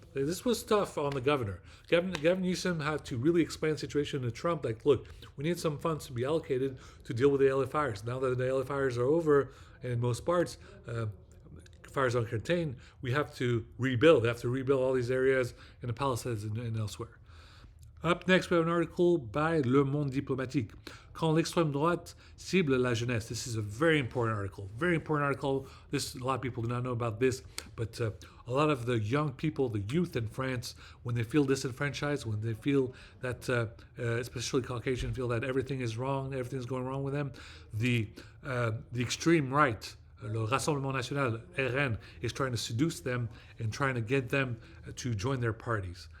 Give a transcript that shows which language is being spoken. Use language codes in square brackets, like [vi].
[en] This was tough on the governor. Governor Newsom had to really explain the situation to Trump. Like, look, we need some funds to be allocated to deal with the LA fires. Now that the LA fires are over, and in most parts, fires are contained, we have to rebuild. They have to rebuild all these areas in the Palisades and elsewhere. Up next, we have an article by Le Monde Diplomatique. [fr] Quand l'extrême droite cible la jeunesse. [en] This is a very important article. Very important article. A lot of people do not know about this, but a lot of the young people, the youth in France, when they feel disenfranchised, when they feel that, especially Caucasian, feel that everything is wrong, everything's going wrong with them, the extreme right, Le Rassemblement National, RN, is trying to seduce them and trying to get them to join their parties.